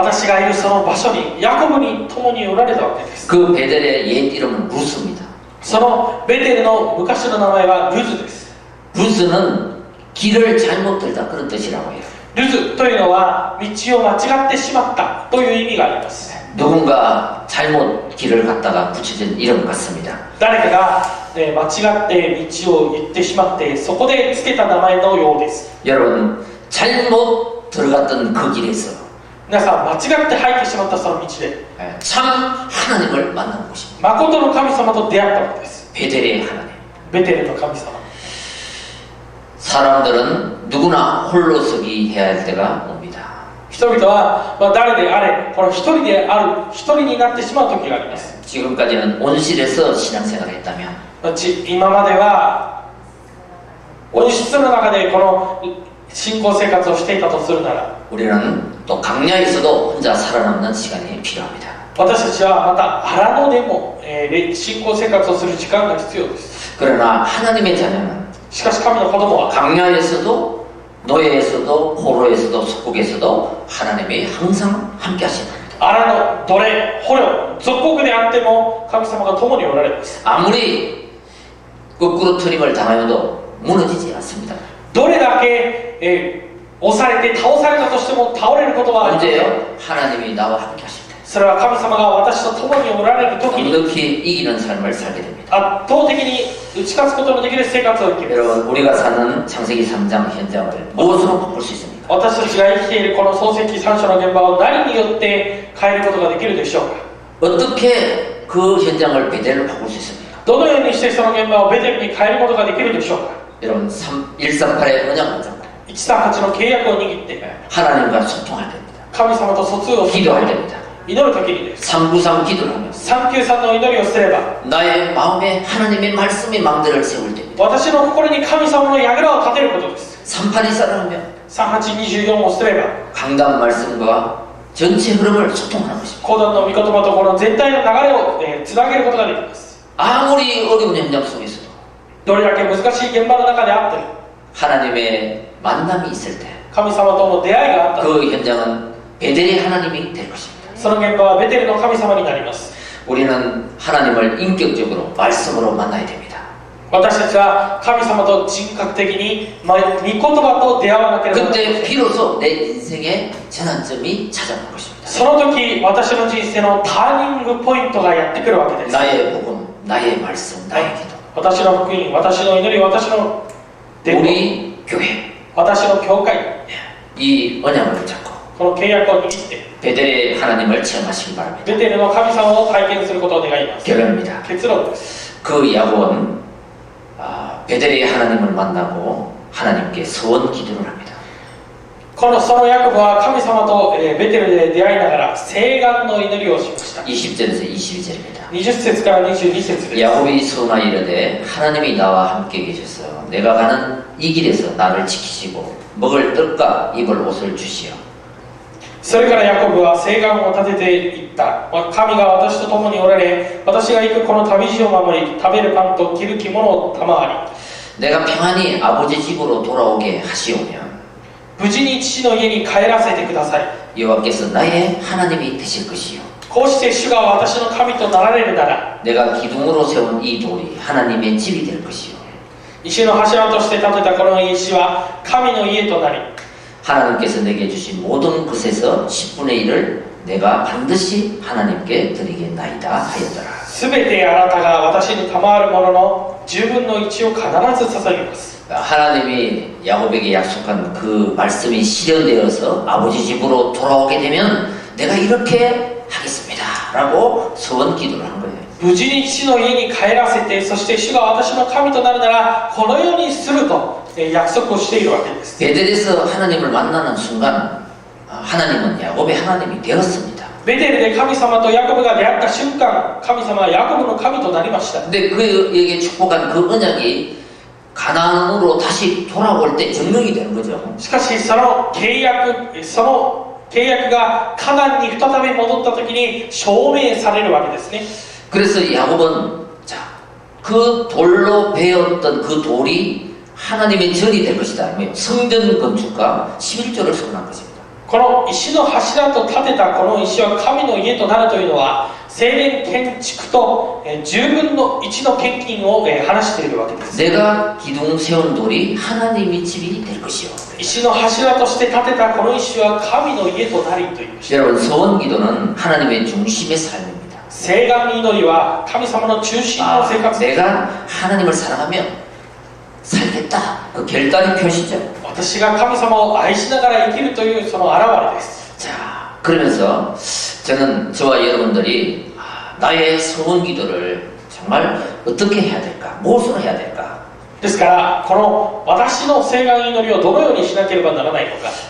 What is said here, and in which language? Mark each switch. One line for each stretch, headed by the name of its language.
Japanese: 私がいるその場所にヤコブに共におられたわけです。
Korean: 그 베델의 옛 이름은 루스입니다.
Japanese: そのベテルの昔の名前はルズです。
Korean: 루스는 길을 잘못 들다 그런 뜻이라고 해요.
Japanese: ルズというのは道を間違ってしまったという意味があります。
Korean: 누군가 잘못 길을 갔다가 붙여진 이름 같습니다.
Japanese: 誰かが、間違って道を言ってしまってそこでつけた名前のようです。
Korean: 여러분, 잘못 들어갔던 그 길에서
Japanese: 皆さん間違って入ってしまったその道で
Korean: 참 하나님을 만난 곳입니다.
Japanese: 誠の神様と出会ったわけです。
Korean: 베델의 하나님.
Japanese: ベテルの神様。
Korean: 사람들은 누구나 홀로서기 해야 할 때가 옵니다.
Japanese: 人々は、誰であれこの一人である一人になってしまう時があります。
Korean: 지금까지는 온실에서 신앙생활을 했다면
Japanese: 今までは温室の中でこの信仰生活をしていたとするなら
Korean: 우리는 또 강야에서도 혼자 살아남는 시간이 필요합니다.
Japanese: 私たちはまた荒野でも、信仰生活をする時間が必要です。
Korean: 그러나 하나님의 자녀는
Japanese: しかし神の子供は
Korean: 강야에서도 노예에서도 포로에서도 속국에서도 하나님이 항상 함께 하신답니다.
Japanese: 荒野、奴隷、捕虜、属国であっても神様が共におられます。
Korean: 아무리 거꾸로 트림을 당하여도 무너지지 않습니다.
Japanese: どれだけ、押されて倒されたとしても倒れることはありません。
Korean: 언제요? 하나님이 나와 함께 하실 때
Japanese: それは神様が私と共におられる時に
Korean: 넉넉히 이기는 삶을 살게 됩니다.
Japanese: 圧倒的に打ち勝つことのできる生活を生きる。
Korean: 여러분, 우리가 사는 창세기 3장 현장을 무엇으로 바꿀 수 있습니까?
Japanese: 私たちが生きているこの創世記3章の現場を何によって変えることができるでしょうか。
Korean: 어떻게 그 현장을 베델로 바꿀 수 있습니까?
Japanese: どのようにしてその現場をベテルに変えることができるでしょうか。
Korean: 여러분 138의 언약을 잡고
Japanese: 138の契約を握って
Korean: 하나님과 소통할 때입니다.
Japanese: 神様と疎通をする
Korean: 기도할 때입니다.
Japanese: 祈る時にです。
Korean: 393 기도를 하면서
Japanese: 393の祈りをすれば
Korean: 나의 마음에 하나님의 말씀의 망대를 세울 때입니다.
Japanese: 私の心に神様の櫓を立てることです。
Korean: 3824를 하면
Japanese: 3824をすれば
Korean: 강단 말씀과 전체 흐름을 소통하는 것입니다.
Japanese: 講談の御言葉とこの全体の流れを、つなげることができます。
Korean: 아무리 어려운 현장 속에서도
Japanese: どれだけ難しい現場の中であっても
Korean: 하나님의 만남이 있을 때
Japanese: 神様との出会いがあったら
Korean: 그 현장은 베델의 하나님이 될 것입니다.
Japanese: その現場はベテルの神様になります。
Korean: 우리는 하나님을 인격적으로 말씀으로 만나야 됩니다.
Japanese: 私たちは神様と人格的に、御言葉と出会わなければなりませ
Korean: 그때
Japanese: ん。
Korean: 비로소 내 인생의 전환점이 찾아오는 것입니다.
Japanese: その時私の人生のターニングポイントがやってくるわけです。
Korean: 나의 복음, 나의 말씀, 나의 기도.
Japanese: 私の福音、私の祈り、私の伝道、
Korean: 우리 교회
Japanese: 私の教会、
Korean: 이 언약을 잡고
Japanese: この契約を握って
Korean: 베델의 하나님을 체험하시기 바랍니다.
Japanese: ベテルの神様を体験することを願います。
Korean: 결론입니다.
Japanese: 結論です。
Korean: 그 야곱은 베델의 하나님을 만나고 하나님께 서원 기도를 합니다.
Japanese: そのヤコブは神様と、ベテルで出会いながら誓願の祈りをしました。
Korean: 20절에서 22절입니다.
Japanese: 20節から22節です。
Korean: 야곱이 소나 이르되 하나님이 나와 함께 계셔서 내가 가는 이 길에서 나를 지키시고 먹을 떡과 입을 옷을 주시오.
Japanese: それからヤコブは誓願を立てていった。神が私と共におられ、私が行くこの旅路を守り、食べるパンと着る着物を賜り、
Korean: 내가 평안히 아버지 집으로 돌아오게 하시오면
Japanese: 無事に父の家に帰らせてください。
Korean: 여호와께서 나의 하나님이 되실 것이요
Japanese: こうして主が私の神となられるなら、
Korean: 내가 기둥으로 세운 이 돌이 하나님의 집이 될 것이요
Japanese: 石の柱として建てたこの石は神の家となり、
Korean: 하나님께서 내게 주신 모든 것에서 10분의 1을 내가 반드시 하나님께 드리겠나이다 하였더라.
Japanese: すべてあなたが私に賜るものの10分の1を必ず捧げます。
Korean: 하나님이 야곱에게 약속한 그 말씀이 실현되어서 아버지 집으로 돌아오게 되면 내가 이렇게 하겠습니다 라고 소원 기도를 한 거예요.
Japanese: 無事に父の家に帰らせて、そして主が私の神となるならこのようにすると約束をしているわけです。
Korean: 베델에서 하나님을 만나는 순간 하나님은 야곱의 하나님이 되었습니다.
Japanese: ベテルで神様とヤコブが出会った瞬間、神様はヤコブの神となりました。
Korean: 근데 그에게 축복한 그 언약이 가나안으로 다시 돌아올 때 증명이 되는 거죠.
Japanese: しかしその契約がカナンに再び戻った時に証明されるわけですね。
Korean: 그래서 야곱은 그 돌로 베었던 그 돌이 하나님의 절이 될 것이다. 성전 건축과 11조를 선언한 것입니다.
Japanese: この石の柱と建てたこの石は神の家となるというのは聖殿建築と10分の1の献金を話しているわけです。
Korean: 내가 기둥 세운 돌이 하나님의 집이 될 것이요.
Japanese: 石の柱として建てたこの石は神の家となりと言いました。
Korean: 여러분 소원 기도는 하나님의 중심의 삶입니다.
Japanese: 誓願祈りは神様の中心の生活です。
Korean: 내가 하나님을 사랑하면 살겠다. 그 결단의 표시죠.
Japanese: 私が神様を愛しながら生きるというその表れです。
Korean: 자, 그러면서 저와 여러분들이 나의 소원 기도를 정말 어떻게 해야 될까? 무엇으로 해야 될까?
Japanese: ですからこの私の誓願祈りをどのようにしなければならないのか。